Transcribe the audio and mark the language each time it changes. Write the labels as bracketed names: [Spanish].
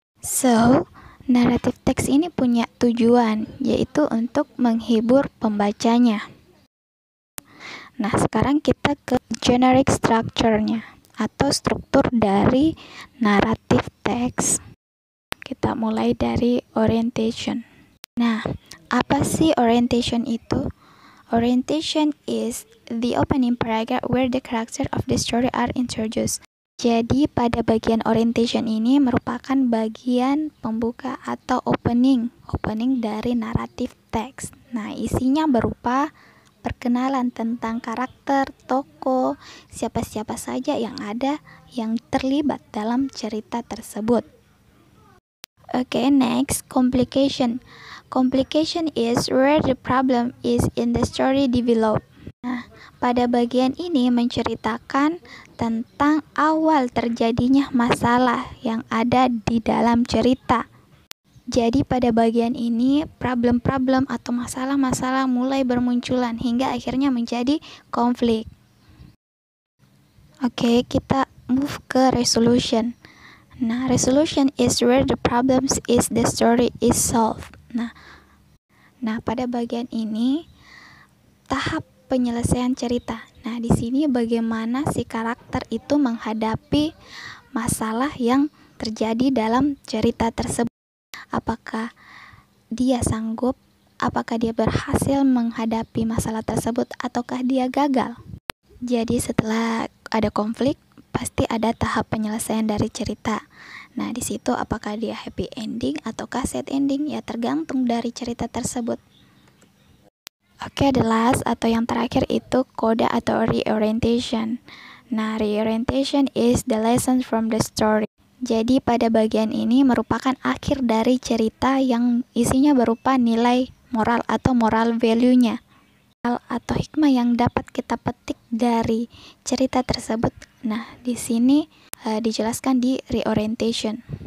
[Indonesian] So, narrative text ini punya tujuan, yaitu untuk menghibur pembacanya. Nah, sekarang kita ke generic structure-nya atau struktur dari narrative text. Kita mulai dari orientation. Nah, apa sih orientation itu? [English] Orientation is the opening paragraph where the character of the story are introduced. [Indonesian] Jadi pada bagian orientation ini merupakan bagian pembuka atau opening dari narrative text. Nah, isinya berupa perkenalan tentang karakter, tokoh, siapa-siapa saja yang ada yang terlibat dalam cerita tersebut. [English] Okay, next, complication. Complication is where the problem is in the story developed. [Indonesian] Nah, pada bagian ini menceritakan tentang awal terjadinya masalah yang ada di dalam cerita. Jadi pada bagian ini problem-problem atau masalah-masalah mulai bermunculan hingga akhirnya menjadi konflik. Oke, kita move ke resolution. [English] Nah, resolution is where the problems is the story is solved. [Indonesian] Nah, pada bagian ini tahap penyelesaian cerita. Nah, di sini bagaimana si karakter itu menghadapi masalah yang terjadi dalam cerita tersebut. Apakah dia sanggup, apakah dia berhasil menghadapi masalah tersebut, ataukah dia gagal. Jadi setelah ada konflik, pasti ada tahap penyelesaian dari cerita. Nah, di situ apakah dia happy ending ataukah sad ending, ya tergantung dari cerita tersebut. Oke, [English] the last [Indonesian] atau yang terakhir itu coda atau reorientation. [English] Nah, reorientation is the lesson from the story. [Indonesian] Jadi pada bagian ini merupakan akhir dari cerita yang isinya berupa nilai moral atau moral value-nya atau hikmah yang dapat kita petik dari cerita tersebut. Nah, di sini dijelaskan di reorientation.